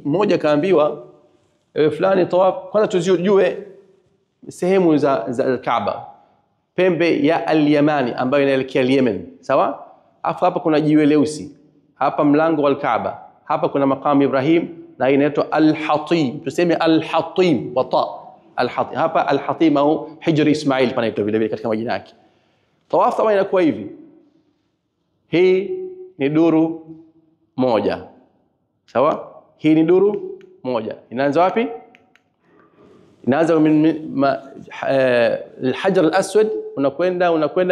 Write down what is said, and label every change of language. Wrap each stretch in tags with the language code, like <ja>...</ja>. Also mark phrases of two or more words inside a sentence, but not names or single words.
<sw>Mmoja kaambiwa fulani tawaf, kwanza tujue sehemu za Kaaba, pembe ya al-Yamani ambayo inaelekea Yemen, sawa? Afu hapa kuna jiwe leusi, hapa mlango wa Kaaba, hapa kuna maqam Ibrahim na inaitwa al-Hatim, tuseme al-Hatim wa ta al-Hatim, hapa al-Hatim au Hijri Ismail panaitwa vile vile katika majina yake. Tawaf kama inakuwa hivi, hii ni duru moja, sawa? Hii ni duru moja. Inaanza wapi? Inaanza min al-Hajar al-Aswad, unakwenda.</sw>